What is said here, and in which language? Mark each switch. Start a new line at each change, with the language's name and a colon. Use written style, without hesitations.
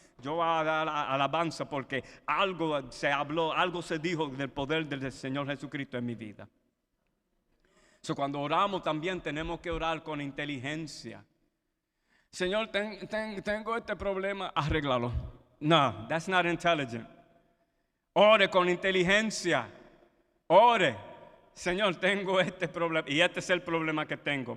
Spanish: Yo voy a dar alabanza porque algo se habló, algo se dijo del poder del Señor Jesucristo en mi vida. Cuando oramos también tenemos que orar con inteligencia. Señor, tengo este problema, arréglalo.
English: No, that's not intelligent.
Spanish: Ore con inteligencia. Ore. Señor, tengo este problema y este es el problema que tengo.